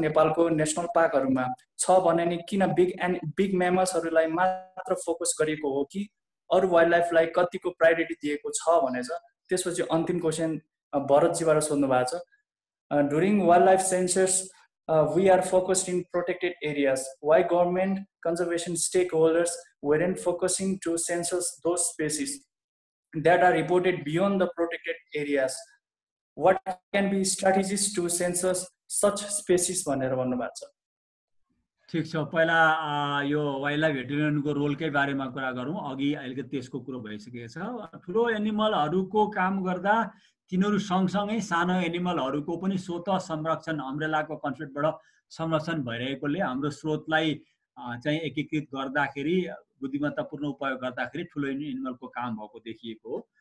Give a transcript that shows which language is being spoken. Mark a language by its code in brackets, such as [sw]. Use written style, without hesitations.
[ne] नेपालको नेसनल पार्कहरूमा छ भने नि किन बिग म्यामल्सहरूलाई मात्र फोकस गरिएको हो कि अरू वाइल्ड लाइफलाई कतिको प्रायोरिटी दिएको छ भनेछ। त्यसपछि अन्तिम क्वेसन भरतजीबाट सोध्नु भएको छ, [en] During wildlife census we are focused in protected areas. Why government conservation stakeholders weren't focusing to census those species that are reported beyond the protected areas? What can be strategies to census such species? [ne] भनेर भन्नुभएको छ। ठिक छ, पहिला यो wild life भेटेरियनको रोलकै बारेमा कुरा गरौँ। अघि अहिले त्यसको कुरो भइसकेको छ। ठुलो एनिमलहरूको काम गर्दा तिनीहरू सँगसँगै सानो एनिमलहरूको पनि स्वत संरक्षण अम्ब्रेलाको कन्सेप्टबाट संरक्षण भइरहेकोले हाम्रो स्रोतलाई चाहिँ एकीकृत गर्दाखेरि, बुद्धिमत्तापूर्ण उपयोग गर्दाखेरि ठुलो एनिमलको काम भएको देखिएको हो।